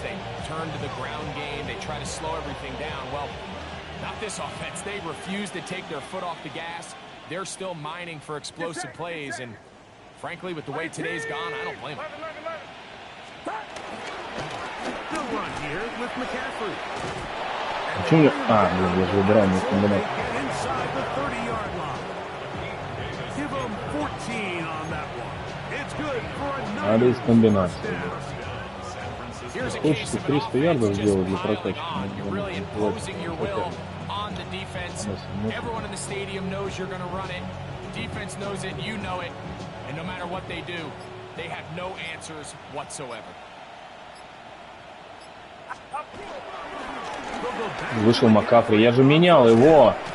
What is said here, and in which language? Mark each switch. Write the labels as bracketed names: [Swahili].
[English] They turn to the ground game. They try to slow everything down. Well, not this offense. They refuse to take their foot off the gas. They're still mining for explosive plays, and frankly, with the way today's gone, I don't blame them. Good run here with McCaffrey. [Russian] Почему? А, блин, я же выбираю не комбинацию. [English] Inside the 30-yard line. Give him 14 on that one. It's good for another. [Russian] Надо из комбинации. [English] Here's a [Russian] Хочется 300 ярдов сделать для прокачки. [English] On the defense. Everyone in the stadium knows you're going to run it. Defense knows it, you know it. And no matter what they do, they have no answers whatsoever. [Russian] Вышел Маккафри, я же менял его.